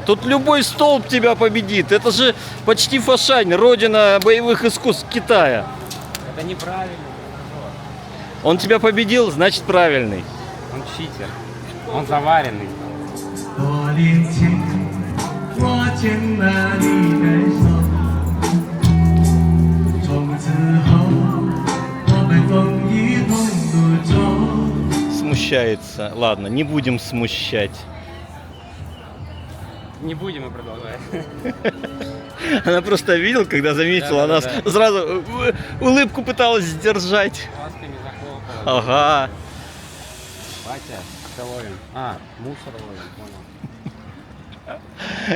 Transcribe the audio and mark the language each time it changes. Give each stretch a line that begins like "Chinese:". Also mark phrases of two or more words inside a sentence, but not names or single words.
Russian: Тут любой столб тебя победит. Это же почти Фошань, родина боевых искусств Китая. Это неправильно. Он тебя победил, значит правильный. Он читер. Он заваренный.
Chinese: 多年前，我牵了你的手，从此后我们风雨同路走。
Russian: Смущается. Ладно, не будем смущать. Не будем и продолжать. Она просто видела, когда заметила нас, Да. сразу улыбку пыталась сдержать. Ласками захлопала. Ага. Батя, что ловим? А, мусор ловим, понял.